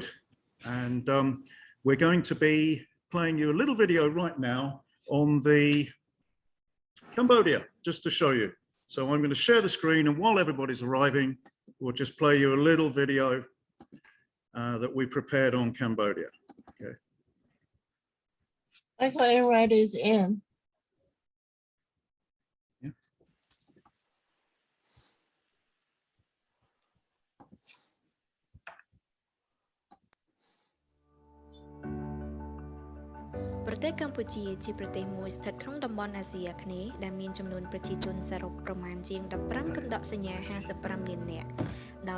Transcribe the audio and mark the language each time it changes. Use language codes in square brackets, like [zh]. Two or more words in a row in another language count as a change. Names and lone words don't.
[en] And we're going to be playing you a little video right now on the Cambodia, just to show you. So I'm going to share the screen, and while everybody's arriving, we'll just play you a little video that we prepared on Cambodia. Okay. I thought everybody's in. Yeah. [km] ប្រទេសកម្ពុជាជាប្រទេសមួយស្ថិតក្នុងតំបន់អាស៊ីអាគ្នេយ៍ដែលមានចំនួនប្រជាជនសរុបប្រមាណជាង 15 កណ្ដកសញ្ញា 55 លាននាក់ ដោយ